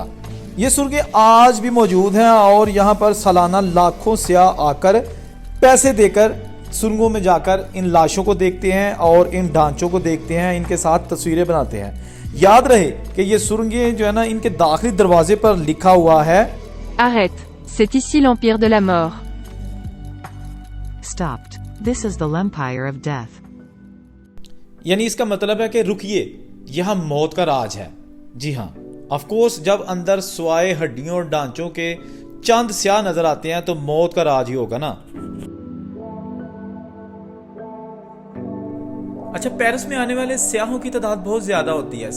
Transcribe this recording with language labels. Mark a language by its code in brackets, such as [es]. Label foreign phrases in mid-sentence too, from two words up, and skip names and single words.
[ur] یہ سرنگیں آج بھی موجود ہیں اور یہاں پر سالانہ لاکھوں سیاح آ کر پیسے دے کر سرنگوں میں جا کر ان لاشوں کو دیکھتے ہیں اور ان ڈھانچوں کو دیکھتے ہیں، ان کے ساتھ تصویریں بناتے ہیں. یاد رہے کہ یہ سرنگیں جو ہے نا ان کے داخلی دروازے پر لکھا ہوا ہے [fr] Arrête, c'est ici l'empire de la mort. [en] Stopped. This is the empire of death. [ur] یعنی اس کا مطلب ہے کہ رکیے، یہاں موت کا راج ہے. جی ہاں, [en] of course [ur] جب اندر سوائے ہڈیوں اور ڈھانچوں کے چند سیاہ نظر آتے ہیں تو موت کا راج ہی ہوگا نا. اچھا، پیرس میں آنے والے سیاحوں کی تعداد بہت زیادہ ہوتی ہے.